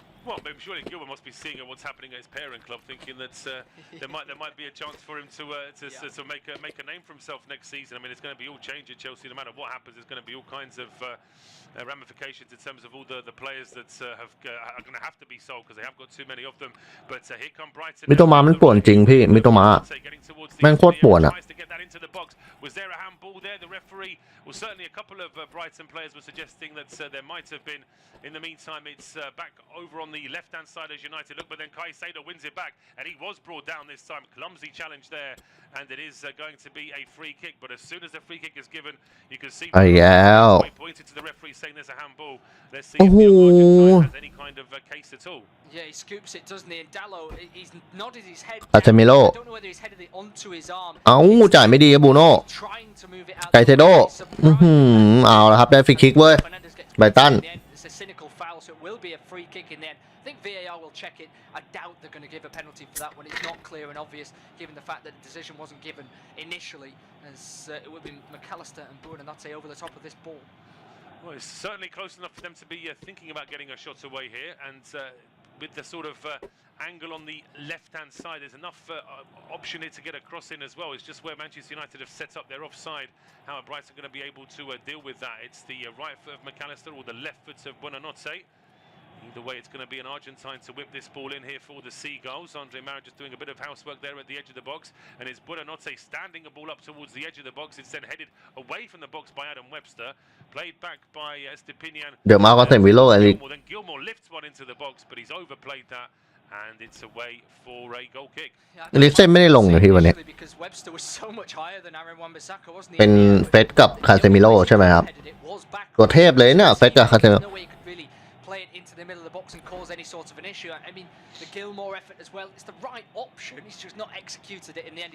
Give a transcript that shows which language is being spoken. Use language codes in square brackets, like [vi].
[en] Well, maybe surely Gilbert must be seeing what's happening at his parent club, thinking that there might be a chance for him to make a name for himself next season. I mean, it's going to be all change at Chelsea. No matter what happens, there's going to be all kinds of ramifications in terms of all the players that are going to have to be sold because they have got too many of them. But here come Brighton. [th] มิโตมามันป่วนจริงพี่มิโตมาแม่งโคตรป่วนอ่ะ [en] Was there a handball there? The referee, well, certainly a couple of Brighton players were suggesting that there might have been. In the meantime, it's back over on the left-hand side as United look, but then Caicedo wins it back, and he was brought down this time. Clumsy challenge there, and it is going to be a free kick. But as soon as the free kick is given, you can see pointed to the referee saying there's a handball. Let's see [th] โอ้ [en] if [th] โห [en] Gilmore has any kind of case at all. Yeah, he scoops it, doesn't he? And Dallo, he's nodded his head. [th] อาเซมิโล [en] I don't know whether he's headed it onto his arm. [th] เอ้าจ่ายไม่ดีครับบูโน่ [en] Trying to move it out. [th] ไกเซโดเอาละครับได้ฟรีคิกเว้ยไบรตัน [en] It's a cynical foul, so it will be a free kick in the end. I think VAR will check it. I doubt they're going to give a penalty for that when it's not clear and obvious, given the fact that the decision wasn't given initially, as it would be McAllister and Buonanotte over the top of this ball. Well, it's certainly close enough for them to be thinking about getting a shot away here, and with the sort of angle on the left-hand side, there's enough option here to get a cross in as well. It's just where Manchester United have set up their offside. How are Brighton going to be able to deal with that? It's the right foot of McAllister or the left foot of Buonanotte. Either way, it's going to be an Argentine to whip this ball in here for the Seagulls. Andre Mara just doing a bit of housework there at the edge of the box. And it's Buonanotte standing a ball up towards the edge of the box. It's then headed away from the box by Adam Webster. Played back by Estepinian. [th] เดี๋ยวมาก็เซมิโลอะไร [en] Then Gilmore lifts one into the box, but he's overplayed that. And it's away for a goal kick. [th] ลิฟเซนไม่ได้ลงเลยพี่วันนี้ [en] Because Webster was so much higher than Aaron Wan-Bissaka, wasn't he? [th] เป็นเฟสกับคาเซมิโลใช่ไหมครับตัวเทพเลยเนี่ยเฟสกับคาเซมิโล [en] Play it into the middle of the box and cause any sort of an issue. I mean, the Gilmore effort as well. It's the right option. He's just not executed it in the end.